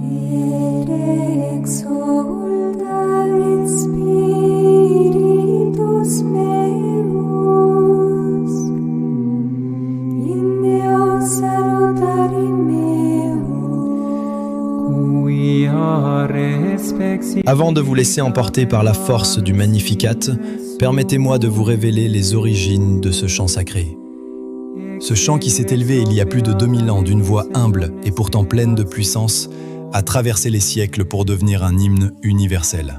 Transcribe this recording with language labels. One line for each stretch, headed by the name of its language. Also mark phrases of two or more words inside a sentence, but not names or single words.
Latin: et exulta in spiritus meus, in Deo salutari meo, quia respexit.
French: Avant de vous laisser emporter par la force du Magnificat, permettez-moi de vous révéler les origines de ce chant sacré. Ce chant qui s'est élevé il y a plus de 2000 ans d'une voix humble et pourtant pleine de puissance a traversé les siècles pour devenir un hymne universel.